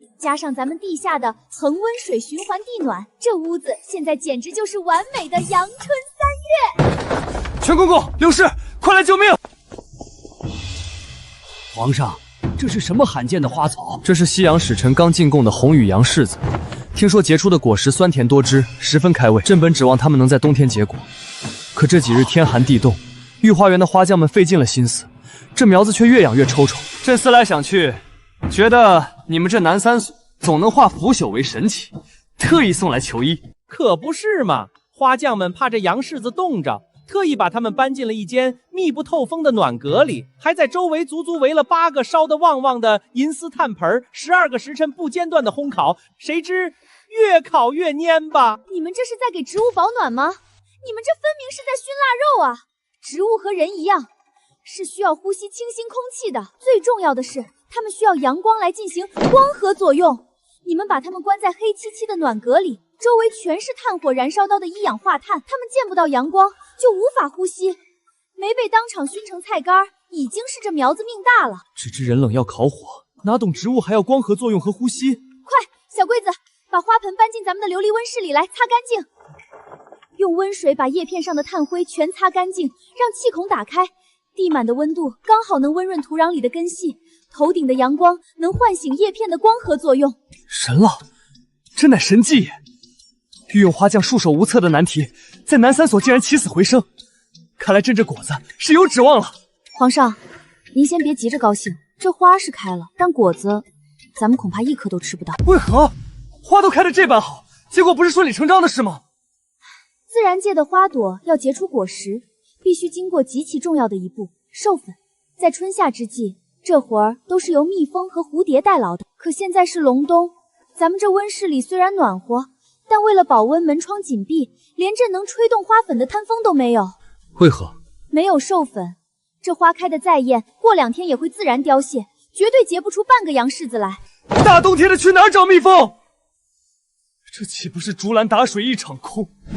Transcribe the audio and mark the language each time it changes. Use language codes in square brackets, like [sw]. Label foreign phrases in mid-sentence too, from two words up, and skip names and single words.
[zh] 加上咱們地下的恆溫水循環地暖，這屋子現在簡直就是完美的陽春3月。全公公，劉氏，快來救命！皇上，这是什麼罕見的花草？這是西洋使臣剛進貢的紅羽楊柿子，聽說結出的果實酸甜多汁，十分開胃。朕本指望它們能在冬天結果，可這幾日天寒地凍，御花園的花匠們費盡了心思，這苗子卻越養越抽抽。朕思來想去，覺得你們這南三所總能化腐朽為神奇，特意送來求醫。可不是嘛，花匠們怕這楊柿子凍着，特意把它們搬進了一間密不透風的暖閣裡，還在周圍足足圍了8個燒得旺旺的銀絲炭盆，12個時辰不間斷的烘烤，誰知越烤越蔫吧？你们這是在給植物保暖嗎？你們這分明是在燻臘肉啊！植物和人一樣，是需要呼吸清新空氣的。最重要的是，它們需要陽光來進行光合作用。你們把它們關在黑漆漆的暖閣裡，周圍全是炭火燃燒到的一氧化碳，它们見不到陽光，就無法呼吸。沒被當場燻成菜乾，已經是這苗子命大了。只知人冷要烤火，哪懂植物還要光合作用和呼吸？快，小龜子，把花盆搬進咱們的琉璃溫室裡來，擦乾淨。用溫水把葉片上的炭灰全擦乾淨，讓氣孔打開，地滿的溫度剛好能溫潤土壤裡的根系，頭頂的陽光能喚醒葉片的光合作用。神了，真乃神技也！御用花匠束手無策的難題，在南三所竟然起死回生，看來朕這果子是有指望了。皇上，您先別急着高興，這花是開了，但果子咱們恐怕一顆都吃不到。為何？花都開得這般好，結果不是順理成章的事嗎？自然界的花朵要結出果實，必須經過極其重要的一步——授粉。在春夏之際，這活兒都是由蜜蜂和蝴蝶代勞的。可現在是隆冬，咱們這溫室裡雖然暖和，但為了保溫，門窗緊閉，連陣能吹動花粉的灘風都沒有。為何？沒有授粉，這花開得再豔，過2天也會自然凋謝，絕對結不出半個楊柿子來。大冬天的去哪兒找蜜蜂？這豈不是竹籃打水一場空？